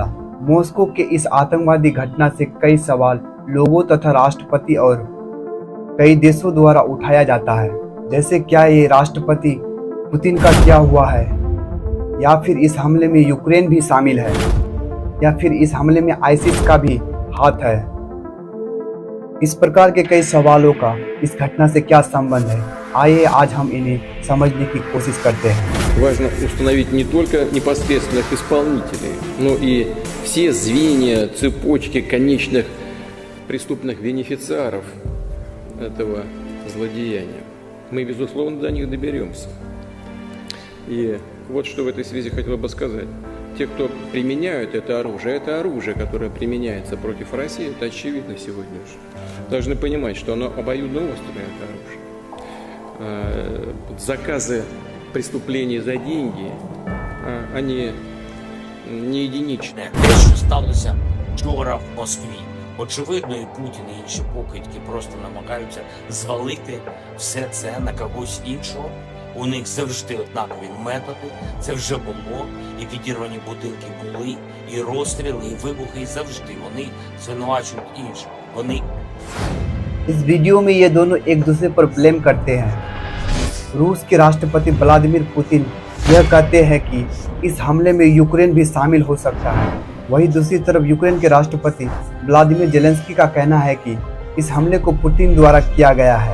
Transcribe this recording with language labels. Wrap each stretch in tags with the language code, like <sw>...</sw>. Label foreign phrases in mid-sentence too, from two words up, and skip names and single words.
<hi>मॉस्को के इस आतंकवादी घटना से कई सवाल लोगों तथा राष्ट्रपति और कई देशों द्वारा उठाया जाता है, जैसे क्या ये राष्ट्रपति पुतिन का क्या हुआ है, या फिर इस हमले में यूक्रेन भी शामिल है, या फिर इस हमले में आईसिस का भी हाथ है। इस प्रकार के कई सवालों का इस घटना से क्या संबंध है, आइए आज हम इन्हें समझने की कोशिश करते हैं।</hi> <ru>Важно установить не только непосредственных исполнителей, но и все звенья цепочки конечных преступных бенефициаров этого злодеяния. Мы, безусловно, до них доберемся. И вот что в этой связи хотел бы сказать. Те, кто применяют это оружие, которое применяется против России, это очевидно сегодня уже. Должны понимать, что оно обоюдно острое, это оружие. Заказы преступлений за деньги, они не единичні.</ru> <uk>Те, що сталося вчора в Москві. Очевидно, і Путін, і інші покидьки просто намагаються звалити все це на когось іншого. У них завжди однакові методи, це вже було, і підірвані будинки були, і розстріли, і вибухи, і завжди вони звинувачують інших. Вони...</uk> <hi>इस वीडियो में ये दोनों एक दूसरे पर ब्लेम करते हैं। रूस के राष्ट्रपति व्लादिमीर पुतिन यह कहते हैं कि इस हमले में यूक्रेन भी शामिल हो सकता है। वहीं दूसरी तरफ यूक्रेन के राष्ट्रपति व्लादिमीर जेलेंस्की का कहना है कि इस हमले को पुतिन द्वारा किया गया है।</hi>